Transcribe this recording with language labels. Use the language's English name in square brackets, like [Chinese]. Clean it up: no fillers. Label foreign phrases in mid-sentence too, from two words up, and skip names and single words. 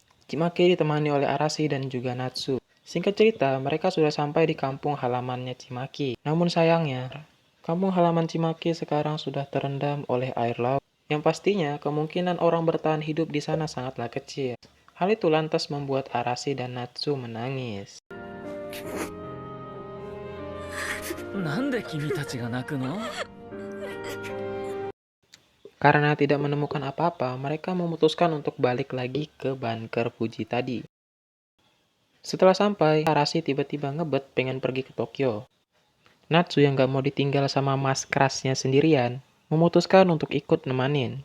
[Indonesian] Chimaki ditemani oleh Arashi dan juga Natsu. Singkat cerita, mereka sudah sampai di kampung halamannya Chimaki. Namun sayangnya, kampung halaman Chimaki sekarang sudah terendam oleh air laut. Yang pastinya, kemungkinan orang bertahan hidup di sana sangatlah kecil. Hal itu lantas membuat Arashi dan Natsu menangis. [Japanese] なんで君たちが泣くの？ [Indonesian] Karena tidak menemukan apa-apa, mereka memutuskan untuk balik lagi ke bunker Fuji tadi. Setelah sampai, Arashi tiba-tiba ngebet pengen pergi ke Tokyo. Natsu yang gak mau ditinggal sama mas kerasnya sendirian, memutuskan untuk ikut nemanin.